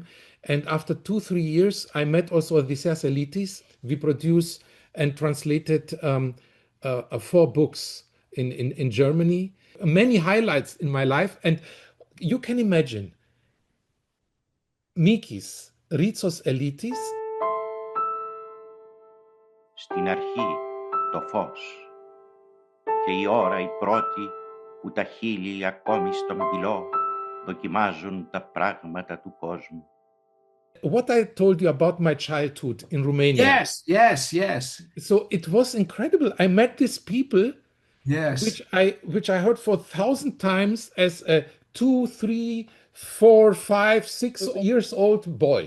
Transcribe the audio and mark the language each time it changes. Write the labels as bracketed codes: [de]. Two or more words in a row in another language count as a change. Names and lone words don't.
[en] And after 2-3 years, I met also Odysseas Elitis. We produced and translated 4 books in Germany. Many highlights in my life. And you can imagine, Mikis Ritsos Elitis. [el] Στην αρχή το φως και η ώρα η πρώτη που τα χείλη ακόμη στον πυλό δοκιμάζουν τα πράγματα του κόσμου. [en] What I told you about my childhood in Romania. Yes. So it was incredible. I met these people, Yes. which I heard for 1,000 times as a 2, 3, 4, 5, 6 years old boy.